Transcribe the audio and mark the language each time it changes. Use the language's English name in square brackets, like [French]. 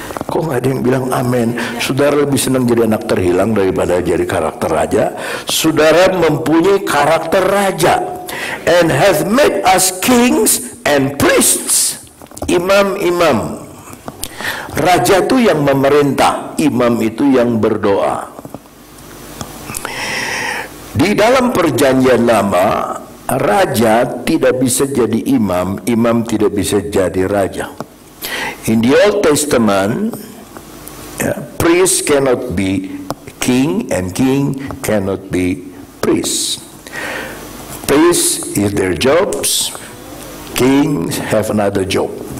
[Indonesian] Kok nggak ada yang bilang amin? Saudara lebih senang jadi anak terhilang daripada jadi karakter raja. Saudara mempunyai karakter raja. [English] And has made us kings and priests. [Indonesian] Imam-imam. Raja itu yang memerintah, imam itu yang berdoa. Di dalam perjanjian lama, raja tidak bisa jadi imam, imam tidak bisa jadi raja. [English] In the Old Testament, priest cannot be king and king cannot be priest. Priests is their jobs, kings have another job.